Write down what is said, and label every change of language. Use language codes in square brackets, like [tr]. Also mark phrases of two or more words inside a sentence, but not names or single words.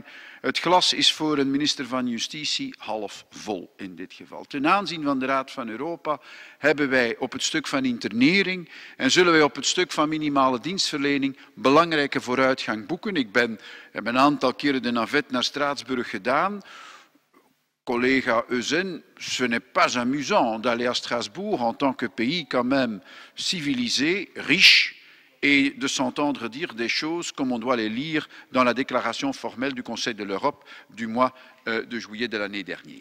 [nl] Het glas is voor een minister van Justitie half vol in dit geval. Ten aanzien van de Raad van Europa hebben wij op het stuk van internering en zullen wij op het stuk van minimale dienstverlening belangrijke vooruitgang boeken. Ik heb een aantal keren de navette naar Straatsburg gedaan. [fr] Collègue Eugène, ce n'est pas amusant d'aller à Strasbourg en tant que pays quand même civilisé, riche, et de s'entendre dire des choses comme on doit les lire dans la déclaration formelle du Conseil de l'Europe du mois de juillet de l'année dernière.